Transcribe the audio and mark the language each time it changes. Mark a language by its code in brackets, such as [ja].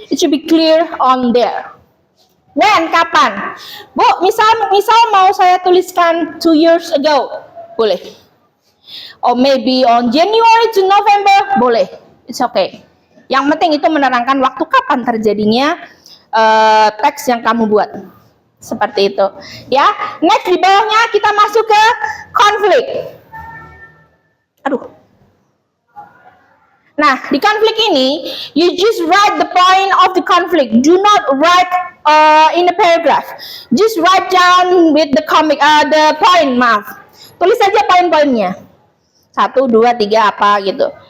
[en] It should be clear on there. When, [id] kapan? Bu, misal mau saya tuliskan [en] 2 years ago. [id] Boleh. [en] Or maybe on January to November. [id] Boleh. [en] It's okay. [id] Yang penting itu menerangkan waktu kapan terjadinya teks yang kamu buat. Seperti itu. Ya. Next, di bawahnya kita masuk ke konflik. Aduh. Nah, di konflik ini, [en] you just write the point of the conflict. Do not write in a paragraph. Just write down with the point, [id] maaf. Tulis saja poin-poinnya. 1, 2, 3 apa gitu.